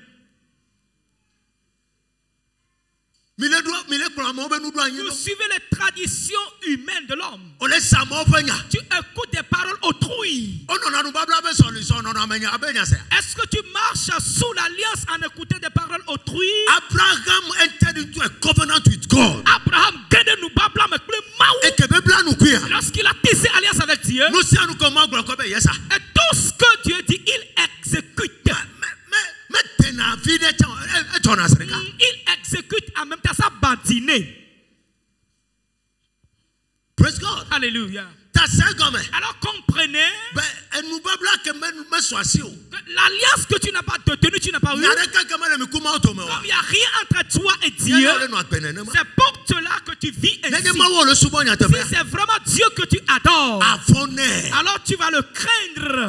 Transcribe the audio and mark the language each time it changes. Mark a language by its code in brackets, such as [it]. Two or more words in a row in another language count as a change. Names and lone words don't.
[fr] Vous suivez les traditions humaines de l'homme. Tu écoutes des paroles autrui. Est-ce que tu marches sous l'alliance en écoutant des paroles autrui? [en] Abraham entered into a covenant with God. [fr] Lorsqu'il a tissé alliance avec Dieu, et tout ce que Dieu dit, il exécute. Il exécute en même temps sa badinée. [en] Praise God. [fr] Alléluia. Alors comprenez l'alliance que tu n'as pas tenue, tu n'as pas eu. Comme il n'y a rien entre toi et Dieu, c'est pour cela que tu vis ainsi. Si c'est vraiment Dieu que tu adores, alors tu vas le craindre.